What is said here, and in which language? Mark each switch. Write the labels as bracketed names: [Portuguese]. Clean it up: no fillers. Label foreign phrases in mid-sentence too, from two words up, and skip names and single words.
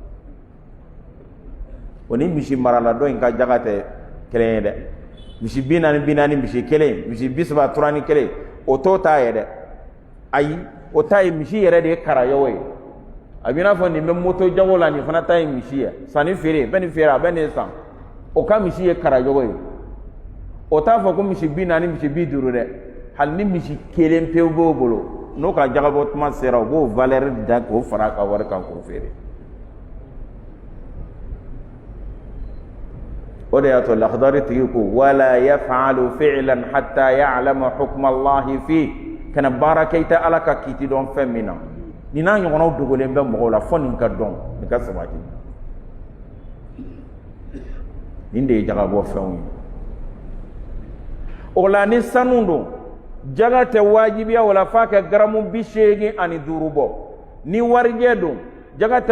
[Bambara] o ni misi marala dɔ in ka jaga tɛ kelen ye dɛ misi 40 misi kelen misi 31 o t'o ta ye dɛ ayi o ta ye misi yɛrɛ de ye karayɔgɔ ye a b'i n'a fɔ nin bɛ moto jago la nin fana ta ye misi ye sanni feere bɛ nin feere a bɛ nin san o ka misi ye karayɔgɔ ye o t'a fɔ ko misi 40 misi 50 dɛ hali ni misi kelen pewu b'o bolo n'o ka jagabɔ tuma sera o b'o valeur da k'o fara a ka wari kan k'o feere o de y'a to Lakhdari tigi ko [Arabic] ولا يفعل فعلا حتى يعلم حكم الله فيه [Bambara] kana baara kɛ i tɛ Ala ka kiiti dɔn fɛn min na nin n'a ɲɔgɔnnaw dogolen bɛ mɔgɔw la fo nin ka dɔn nin ka sabati nin de ye jagabɔ fɛnw ye o la ni sanu don jaga tɛ wajibiya o la f'a ka garamu 85 bɔ ni warijɛ don jaga tɛ